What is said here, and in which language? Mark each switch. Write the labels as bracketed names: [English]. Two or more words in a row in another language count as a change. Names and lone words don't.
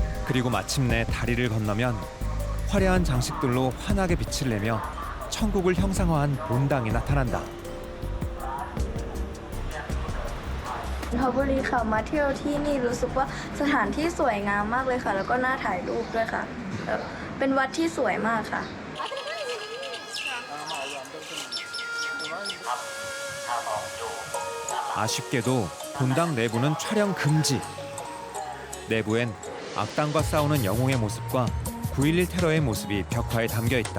[Korean] 그리고 마침내 다리를 건너면 화려한 장식들로 환하게 빛을 내며 천국을 형상화한 본당이 나타난다. [Thai] นนทบุรีค่ะมาเที่ยวที่นี่รู้สึกว่าสถานที่สวยงามมากเลยค่ะแล้วก็น่าถ่ายรูปด้วยค่ะเป็นวัดที่สวยมากค่ะ [Korean] 아쉽게도 본당 내부는 촬영 금지. 내부엔 악당과 싸우는 영웅의 모습과 9.11 테러의 모습이 벽화에 담겨 있다.